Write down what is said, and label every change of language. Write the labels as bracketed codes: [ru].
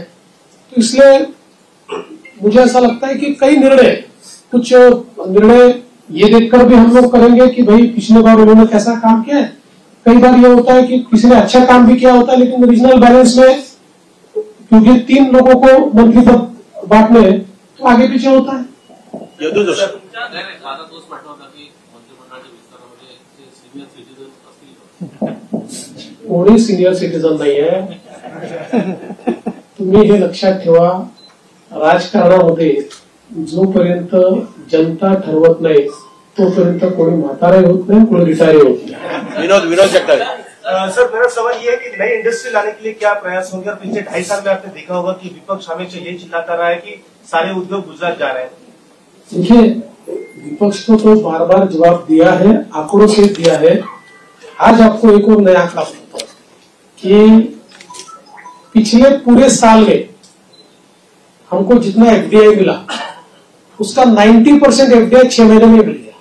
[hi] तो इसलिए मुझे ऐसा लगता है कि कई कुछ निर्णय ये देखकर भी हम लोग करेंगे कि भाई पिछले बार उन्होंने कैसा काम किया है. कई बार ये होता है कि किसी ने अच्छा काम भी किया होता है लेकिन रीजनल बैलेंस में क्योंकि 3 लोगों को मंत्री पद बांटने तो आगे पीछे होता है. यदू जोशी. [mr] माझा तोच प्रश्न होता की मंत्रिमंडळाच्या विस्तारामध्ये सिनियर सिटीजन असतील कोणी सिनियर सिटीजन नाही आहे. तुम्ही हे लक्षात ठेवा, राजकारणामध्ये जोपर्यंत जनता ठरवत नाही तोपर्यंत कोणी म्हातारा होत नाही, कोणी रिटायर होत नाही. विनोद जगताप. [hi] सर मेरा सवाल ये है कि नई इंडस्ट्री लाने के लिए क्या प्रयास होंगे? और पिछले 2.5 साल में आपने देखा होगा कि विपक्ष हमेशा ये चिल्लाता रहा है कि सारे उद्योग गुजरात जा रहे हैं. देखिए विपक्ष को तो बार बार जवाब दिया है, आंकड़ों से दिया है. आज आपको एक और नया आंकड़ा बताता हूं कि पिछले पूरे साल में हमको जितना एफडीआई मिला उसका 90% एफडीआई 6 महीने में मिल गया.